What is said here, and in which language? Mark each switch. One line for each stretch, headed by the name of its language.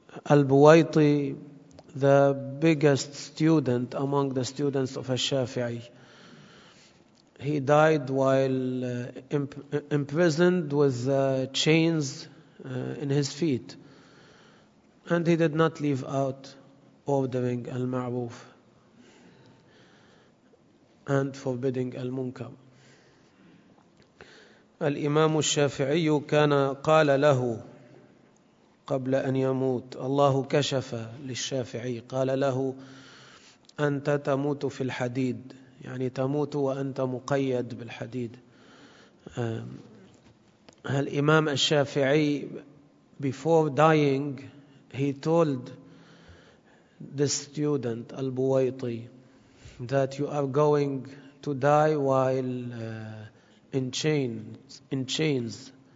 English: Al-Buwaiti, the biggest student among the students of al-Shafi'i, he died while imprisoned with chains in his feet. And he did not leave out ordering al-ma'ruf and forbidding al-munkar.
Arabic: الإمام الشافعي كان قال له قبل أن يموت, الله كشف للشافعي, قال له أنت تموت في الحديد, يعني تموت وأنت مقيد بالحديد.
English: الإمام الشافعي before dying he told the student al-Buwaiti that you are going to die while in chains.